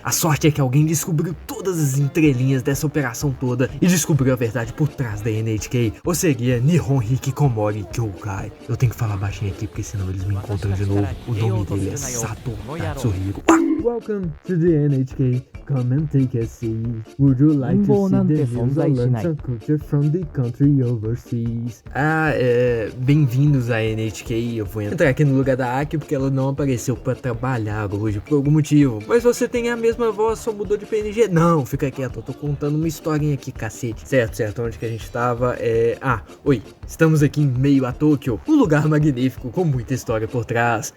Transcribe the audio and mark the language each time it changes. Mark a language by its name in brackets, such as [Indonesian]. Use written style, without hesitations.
[Portuguese] A sorte é que alguém descobriu todas as entrelinhas dessa operação toda e descobriu a verdade por trás da NHK, ou seria Nihon Hikikomori Kyoukai. Eu tenho que falar baixinho aqui porque senão eles me encontram de novo. O nome dele é Sato Tatsuhiro. [English] Welcome to the NHK. Come and take a seat. Would you like to see the news or learn some culture from the country overseas? [Portuguese] Bem-vindos à NHK. Eu vou entrar aqui no lugar da Aki porque ela não apareceu pra trabalhar hoje por algum motivo. Mas você tem a mesma voz, só mudou de PNG? Não, fica quieto, eu tô contando uma historinha aqui, cacete. Certo, onde que a gente tava? Oi, estamos aqui em meio a Tóquio, um lugar magnífico com muita história por trás.